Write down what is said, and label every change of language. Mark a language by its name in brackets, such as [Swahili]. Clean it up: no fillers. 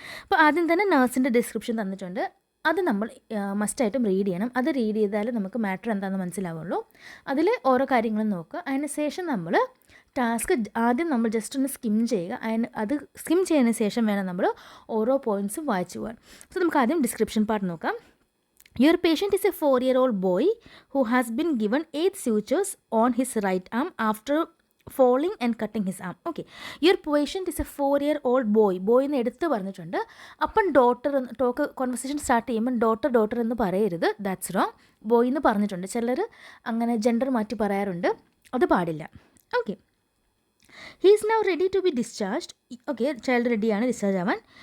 [Malayalam] അപ്പോൾ ആദ്യം തന്നെ നഴ്സിൻ്റെ ഡിസ്ക്രിപ്ഷൻ തന്നിട്ടുണ്ട്, അത് നമ്മൾ മസ്റ്റായിട്ടും റീഡ് ചെയ്യണം. അത് റീഡ് ചെയ്താൽ നമുക്ക് മാറ്റർ എന്താണെന്ന് മനസ്സിലാവുള്ളൂ. അതിൽ ഓരോ കാര്യങ്ങളും നോക്കുക. അതിന് ശേഷം നമ്മൾ ടാസ്ക് ആദ്യം നമ്മൾ ജസ്റ്റ് ഒന്ന് സ്കിം ചെയ്യുക. അത് സ്കിം ചെയ്യുന്നതിന് ശേഷം വേണം നമ്മൾ ഓരോ പോയിൻറ്റ്സും വായിച്ചു പോകാൻ. സോ നമുക്ക് ആദ്യം ഡിസ്ക്രിപ്ഷൻ പാർട്ട് നോക്കാം. [English] Your patient is a 4-year-old boy who has been given 8 sutures on his right arm after falling and cutting his arm. Okay, your patient is a 4-year-old boy. [Malayalam] Boy എന്ന് എടുത്ത് പറഞ്ഞിട്ടുണ്ട്. അപ്പം talk conversation start ചെയ്യുമ്പോൾ daughter എന്ന് പറയരുത്, [English] That's wrong. [Malayalam] Boy എന്ന് പറഞ്ഞിട്ടുണ്ട്. ചിലർ അങ്ങനെ ജെൻഡർ മാറ്റി പറയാറുണ്ട്, അത് പാടില്ല. [English] Okay, he is now ready to be discharged. [Malayalam] Okay, child റെഡിയാണ് ഡിസ്ചാർജ് ആവാൻ.